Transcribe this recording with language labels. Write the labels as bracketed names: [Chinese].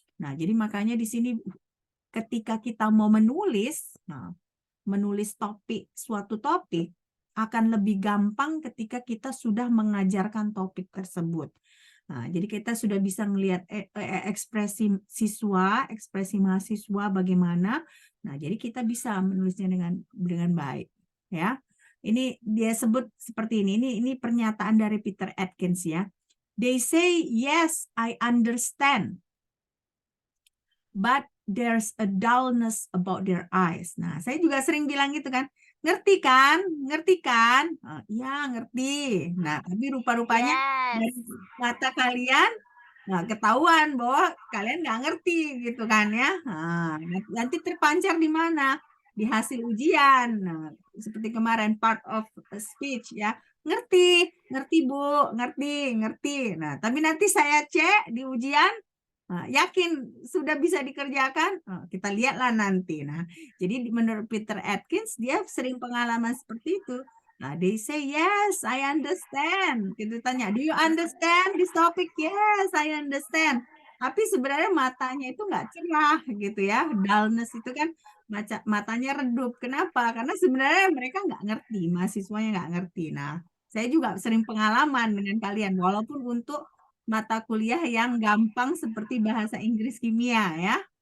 [Indonesian] Nah, jadi makanya di sini ketika kita mau menulis, menulis suatu topik akan lebih gampang ketika kita sudah mengajarkan topik tersebut. Nah, jadi kita sudah bisa melihat ekspresi siswa, ekspresi mahasiswa bagaimana. Nah, jadi kita bisa menulisnya dengan baik, ya. Ini dia sebut seperti ini. Ini pernyataan dari Peter Atkins, ya. [English] They say, yes, I understand, but there's a dullness about their eyes. [Indonesian] Nah, saya juga sering bilang gitu kan. Ngerti kan? Ngerti kan? Ya, ngerti. Nah, tapi rupa-rupanya dari mata kalian ketahuan bahwa kalian nggak ngerti gitu kan ya. Nah, nanti terpancar di mana? Di hasil ujian. Nah, seperti kemarin part of speech ya. Ngerti Bu, ngerti. Nah, tapi nanti saya cek di ujian Yakin sudah bisa dikerjakan? Kita lihatlah nanti. Nah, jadi menurut Peter Atkins, dia sering pengalaman seperti itu. [English] Nah, they say, yes, I understand. [Indonesian] Kita tanya, [English] do you understand this topic? Yes, I understand. [Indonesian] Tapi sebenarnya matanya itu nggak cerah gitu ya. Dullness itu kan matanya redup. Kenapa? Karena sebenarnya mereka nggak ngerti, mahasiswanya nggak ngerti. Nah, saya juga sering pengalaman dengan kalian, walaupun untuk mata kuliah yang gampang seperti bahasa Inggris kimia ya.